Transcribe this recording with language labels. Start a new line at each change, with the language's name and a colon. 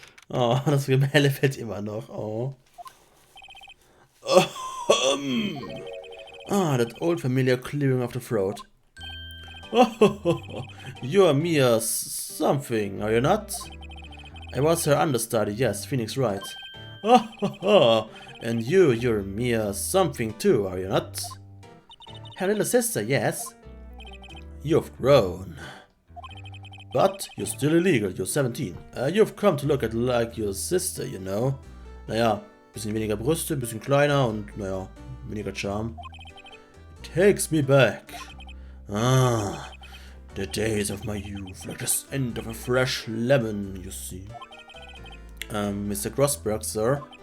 German: Oh, das Gemälde fällt immer noch. Oh.
English: Ah, that old familiar clearing of the throat. Oh, you're Mia something, are you not? I was her understudy, yes, Phoenix Wright. Oh, and you're Mia something too, are you not? Her little sister, yes. You've grown. But you're still illegal, you're 17. You've come to look at like your sister, you know.
German: Naja, bisschen weniger Brüste, bisschen kleiner und naja, weniger Charme.
English: Takes me back. Ah, the days of my youth, like the scent of a fresh lemon, you see. Mr. Grossberg, sir.